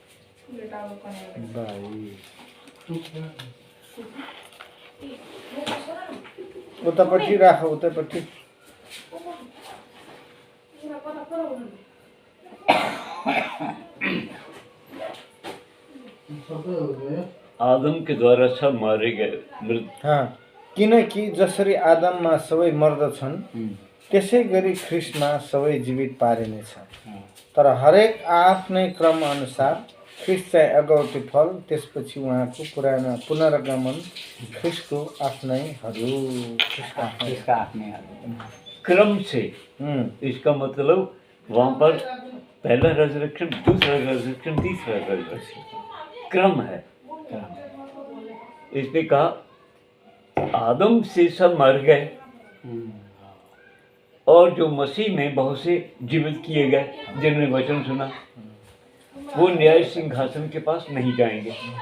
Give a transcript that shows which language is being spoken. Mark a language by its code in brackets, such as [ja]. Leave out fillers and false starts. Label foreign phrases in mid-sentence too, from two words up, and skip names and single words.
[ne] 22 उतापट्टि राख, उतापट्टि। [hi] आदम के द्वारा सब मारे गए मृत [ne] किनकि जसरी आदममा सबै मर्दछन् त्यसै गरी ख्रिस्टमा सबै जीवित पारिनेछ। तर हरेक आफ्नै क्रम अनुसार ख्रिस्ट चाहिँ अगौटे फल, त्यसपछि उहाँको पुनरागमन, ख्रिस्टको आफ्नैहरू। [hi] इसका आफ्नै क्रम से, इसका मतलब वहां पर पहला रेजरेक्शन, दूसरा रेजरेक्शन, तीसरा रेजरेक्शन, क्रम है। इसने कहा आदम से सब मर गए और जो मसीह में बहुत से जीवित किए गए, जिन्होंने वचन सुना, वो न्याय सिंहासन के पास नहीं जाएंगे।